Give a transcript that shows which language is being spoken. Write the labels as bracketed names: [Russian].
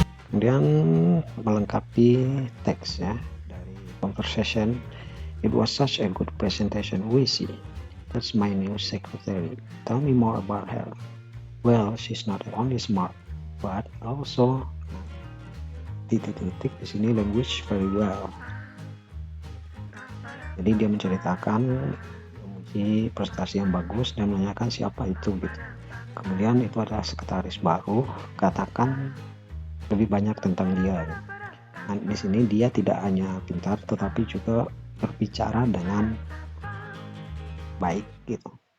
[Indonesian] Kemudian melengkapi teks ya dari conversation. [English] It was such a good presentation. We see. That's my new secretary. Tell me more about her. Well, she's not only smart, but also [Indonesian] titik-titik di sini [English] language very well. [Indonesian] Jadi dia menceritakan memuji prestasi yang bagus dan menanyakan siapa itu gitu. Kemudian itu adalah sekretaris baru. Katakan lebih banyak tentang dia. Nah, di sini dia tidak hanya pintar tetapi juga berbicara dengan baik gitu.